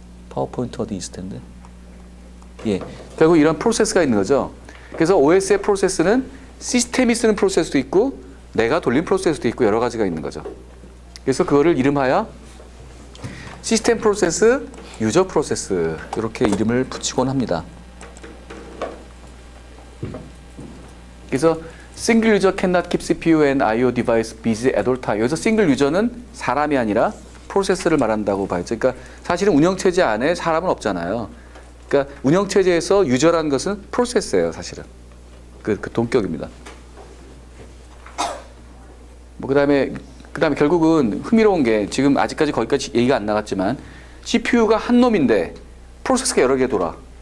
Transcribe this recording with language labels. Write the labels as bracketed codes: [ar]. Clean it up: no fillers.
[ko] 파워포인트 어디 있을 텐데. 예, 결국 이런 프로세스가 있는 거죠. 그래서 OS의 프로세스는 시스템이 쓰는 프로세스도 있고 내가 돌린 프로세스도 있고 여러 가지가 있는 거죠. 그래서 그거를 이름하여 시스템 프로세스, 유저 프로세스 이렇게 이름을 붙이곤 합니다. 그래서 [en] single user cannot keep CPU and I/O device busy at all time. [ko] 여기서 single user는 사람이 아니라 프로세스를 말한다고 봐야죠. 그러니까 사실은 운영체제 안에 사람은 없잖아요. 그러니까 운영체제에서 유저라는 것은 프로세스예요, 사실은. 그 동격입니다. 뭐 그다음에 결국은 흥미로운 게 지금 아직까지 거기까지 얘기가 안 나갔지만 CPU가 한 놈인데 프로세스가 여러 개 돌아.